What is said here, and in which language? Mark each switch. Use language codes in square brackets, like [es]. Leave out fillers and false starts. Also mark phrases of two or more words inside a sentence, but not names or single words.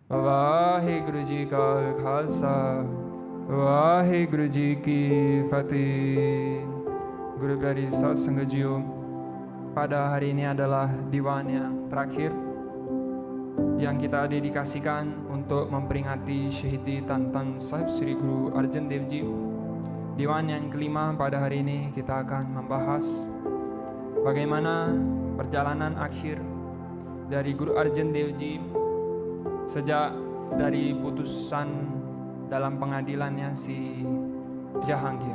[pa] ਵਾਹਿਗੁਰੂ ਜੀ ਕਾ ਖਾਲਸਾ ਵਾਹਿਗੁਰੂ ਜੀ ਕੀ ਫ਼ਤਿਹ. ਗੁਰੂ ਪਿਆਰੀ ਸਤਸੰਗ ਜੀਓ, [id] pada hari ini adalah diwan yang terakhir yang kita dedikasikan untuk memperingati Syahidi Tan Sahib Sri Guru Arjan Dev Ji. Diwan yang kelima pada hari ini kita akan membahas bagaimana perjalanan akhir dari Guru Arjan Dev Ji sejak dari putusan dalam pengadilannya si Jahangir.